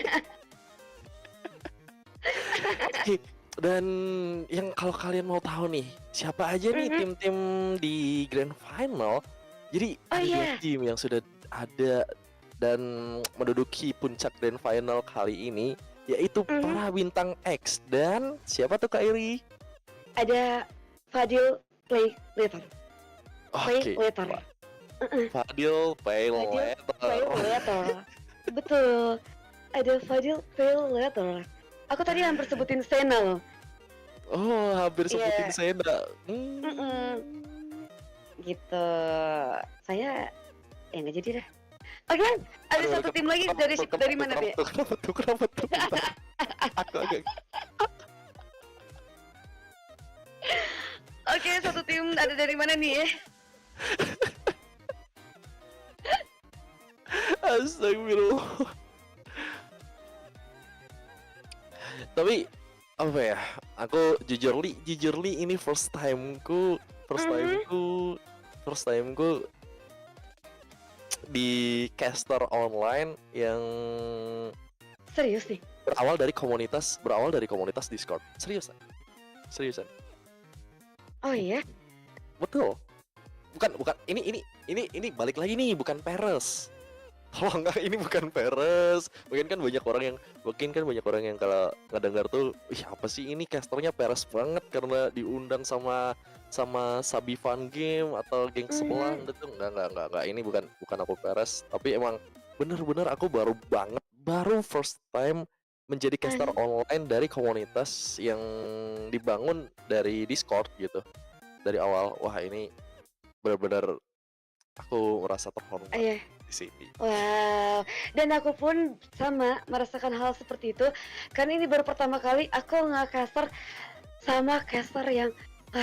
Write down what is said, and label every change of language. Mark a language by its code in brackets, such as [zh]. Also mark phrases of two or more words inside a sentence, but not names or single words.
[id] Oke, dan yang kalau kalian mau tahu nih, siapa aja nih Mhm. tim-tim di Grand Final? Jadi Oh ada 2 iya. tim yang sudah ada dan menduduki puncak Grand Final kali ini, yaitu Mhm. para bintang X dan siapa tuh Kak Iri? Ada Fadil Play Later. Play Oke, Later. Fadil Fadil Play Payletter. Later. Betul. Ada Fadil Play Later. Aku tadi hampir sebutin Sena loh. Oh, hampir sebutin Iya, Sena. mm gitu. Saya ya nggak jadi dah. Oke, ada Aduh, satu tim lagi dari mana Pi? kenapa tuh? Bentar. Aku agak Oke, satu tim ada dari mana nih ya? astagfirullah. Tapi apa ya? Aku jujurly ini first Mhm. timeku, [en] first timeku [id] di caster online yang Serius nih? berawal dari komunitas Discord. Seriusan, seriusan. Oh iya? betul. Bukan ini balik lagi nih, bukan Peres. Tolong nggak, ini bukan Peres. Mungkin kan banyak orang yang kalau ngedengar tuh, ih apa sih ini casternya Peres banget karena diundang sama Sabi Fun Game atau geng sebelah Mhm. gitu. Enggak. Ini bukan aku Peres, tapi emang bener-bener aku baru [en] first time [id] menjadi caster Ah, online dari komunitas yang dibangun dari Discord gitu. Dari awal, wah ini benar-benar aku merasa terhormat iya. di sini. Wow, dan aku pun sama merasakan hal seperti itu, karena ini baru pertama kali aku nge-caster sama caster yang, ah,